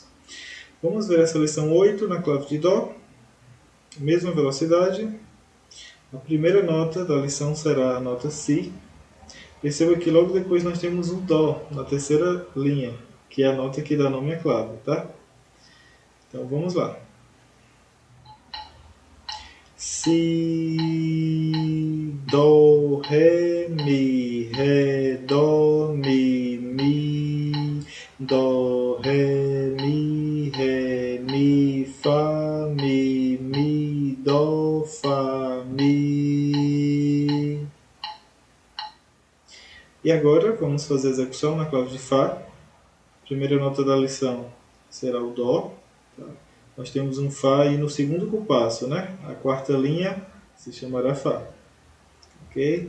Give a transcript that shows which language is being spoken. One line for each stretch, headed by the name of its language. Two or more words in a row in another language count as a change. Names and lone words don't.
Portuguese: Vamos ver essa lição 8 na clave de Dó, mesma velocidade. A primeira nota da lição será a nota Si. Perceba que logo depois nós temos um Dó na terceira linha, que é a nota que dá nome à clave, tá? Então vamos lá. Si, dó, ré, dó, mi, dó, ré, mi, fá, mi, dó, fá, mi. E agora vamos fazer a execução na clave de Fá. Primeira nota da lição será o Dó. Tá? Nós temos um Fá aí no segundo compasso, né? A quarta linha se chamará Fá. Ok?